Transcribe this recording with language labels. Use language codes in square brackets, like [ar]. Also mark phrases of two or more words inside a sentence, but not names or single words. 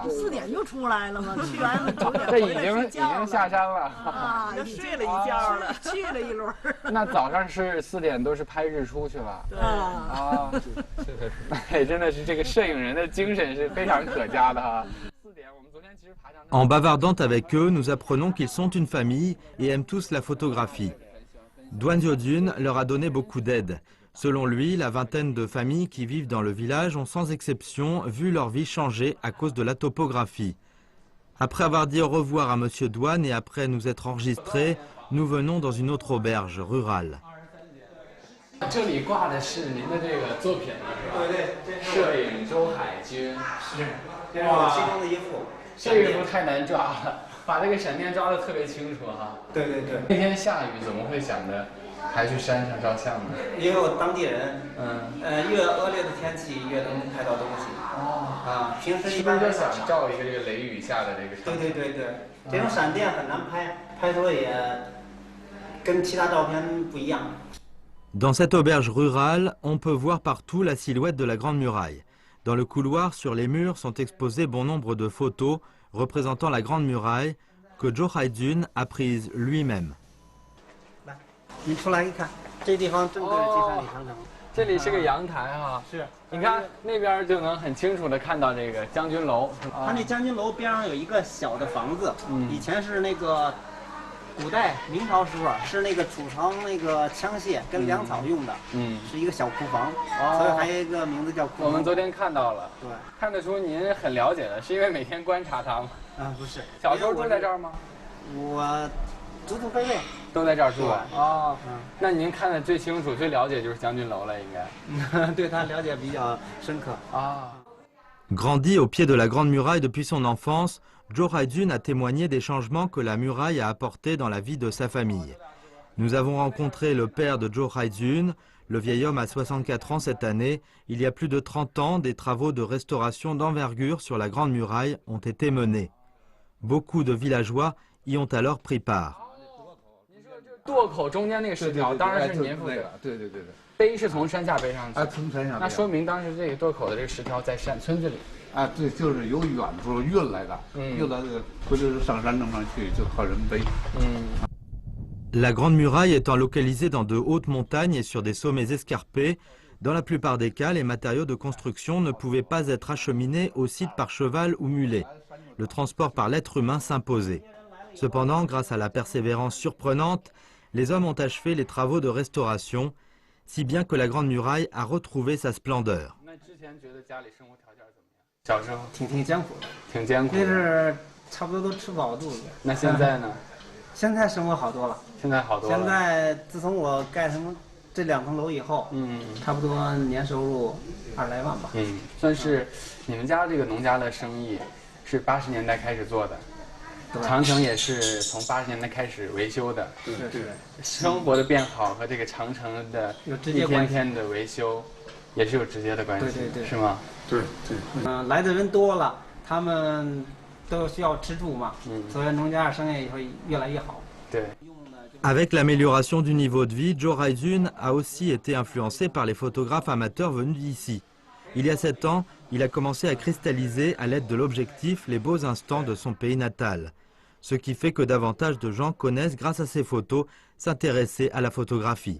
[zh] 4 点就出来了嘛，去完了9点。这已经下山了。啊，已经睡了一觉了，去了一轮。那早上是4点都是拍日出去了。对啊，哎，真的是这个摄影人的精神是非常可嘉的哈。 [fr] En bavardant avec eux, nous apprenons qu'ils sont une famille et aiment tous la photographie. Duan Jiojun leur a donné beaucoup d'aide. Selon lui, la vingtaine de familles qui vivent dans le village ont sans exception vu leur vie changer à cause de la topographie. Après avoir dit au revoir à Monsieur Duan et après nous être enregistrés, nous venons dans une autre auberge rurale. [zh] 这里挂的是您的这个作品了，是吧？对，摄影周海军是，这是我其中的一幅。这个幅太难抓了，把这个闪电抓得特别清楚哈。对对对。那天下雨，怎么会想着还去山上照相呢？因为我当地人，越恶劣的天气越能拍到东西。哦。啊，平时一般就想照一个这个雷雨下的这个。对对对对，这种闪电很难拍，拍出也跟其他照片不一样。 [fr] Dans cette auberge rurale, on peut voir partout la silhouette de la Grande Muraille. Dans le couloir, sur les murs, sont exposés bon nombre de photos représentant la Grande Muraille que Zhou Haijun a prises lui-même. [zh] 你出来一看，这地方正对着金山里长城。这里是个阳台哈。是。你看那边就能很清楚的看到这个将军楼。它那将军楼边上有一个小的房子，以前是那个。古代明朝时候是那个储藏那个枪械跟粮草用的，是一个小库房，所以还有一个名字叫库房。我们昨天看到了，对，看得出您很了解的，是因为每天观察它吗？啊，不是，小时候住在这儿吗？我祖祖辈辈都在这儿住啊。哦，那您看的最清楚、最了解就是将军楼了，应该。对他了解比较深刻啊。 [fr] Grandi au pied de la Grande Muraille depuis son enfance, Zhou Haijun a témoigné des changements que la muraille a apportés dans la vie de sa famille. Nous avons rencontré le père de Zhou Haijun. Le vieil homme a 64 ans cette année. Il y a plus de 30 ans, des travaux de restauration d'envergure sur la Grande Muraille ont été menés. Beaucoup de villageois y ont alors pris part. [zh] 垛口中间那个石条，当然是您负责。对对对对。背是从山下背上去。从山下。那说明当时这个垛口的这个石条在村子里。对，就是由远处运来的，运来的，回头是上山弄上去就靠人背。 [fr] La Grande Muraille étant localisée dans de hautes montagnes et sur des sommets escarpés, dans la plupart des cas, les matériaux de construction ne pouvaient pas être acheminés au site par cheval ou mulet. Le transport par l'être humain s'imposait. Cependant, grâce à la persévérance surprenante, les hommes ont achevé les travaux de restauration, si bien que la Grande Muraille a retrouvé sa splendeur. [zh] 小时候挺艰苦的，挺艰苦。那是差不多都吃不饱肚子。那现在呢？现在生活好多了。现在好多了。现在自从我盖成这2层楼以后，差不多年收入20来万吧。算是你们家这个农家的生意是80年代开始做的，长城也是从80年代开始维修的。是。生活的变好和这个长城的一天天的维修。也是有直接的关系，对，是吗？对。来的人多了，他们都需要吃住嘛，所以农家生意也会越来越好。对。 [fr] Avec l'amélioration du niveau de vie, Zhou Haijun a aussi été influencé par les photographes amateurs venus d'ici. Il y a 7 ans, il a commencé à cristalliser à l'aide de l'objectif les beaux instants de son pays natal. Ce qui fait que davantage de gens connaissent, grâce à ces photos, s'intéresser à la photographie.